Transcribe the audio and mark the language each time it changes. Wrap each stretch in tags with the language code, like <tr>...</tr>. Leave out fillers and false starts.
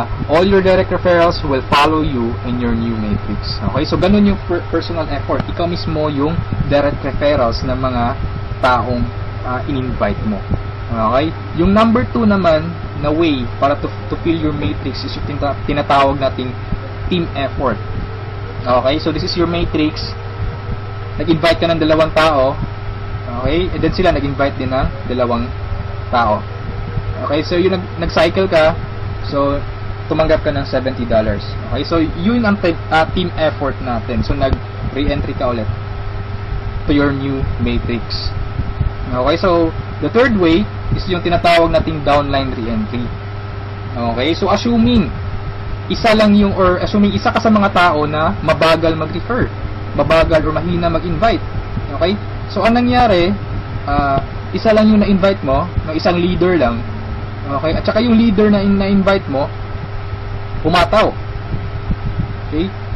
<en>All your direct referrals will follow you in your new matrix.</en> <tl>Okay? So, ganun yung personal effort. Ikaw mismo yung direct referrals ng mga taong in-invite mo. Okay? Yung number 2 naman na way para</tl> <en>to fill your matrix</en> <tl>is yung tinatawag nating team effort. Okay?</tl> <en>So, this is your matrix.</en> <tl>Nag-invite ka ng 2 tao.</tl> <en>Okay? And then</en> <tl>sila nag-invite din ng 2 tao. Okay? So, yung nag-cycle ka, so, tumanggap ka ng $70. Okay? So, yun ang team effort natin. So, nag-re-entry ka ulit</tl> <en>to your new matrix.</en> <tl>Okay?</tl> <en>So, the third way is</en> <tl>yung tinatawag nating</tl> <en>downline re-entry. Okay?</en> <tl>So, assuming isa ka sa mga tao na mabagal mag-refer, mabagal or mahina mag-invite. Okay? So, anong nangyari, isa lang yung na-invite mo, ng isang leader lang. Okay? At saka yung leader na na-invite mo, pumataw. Okay?</tl>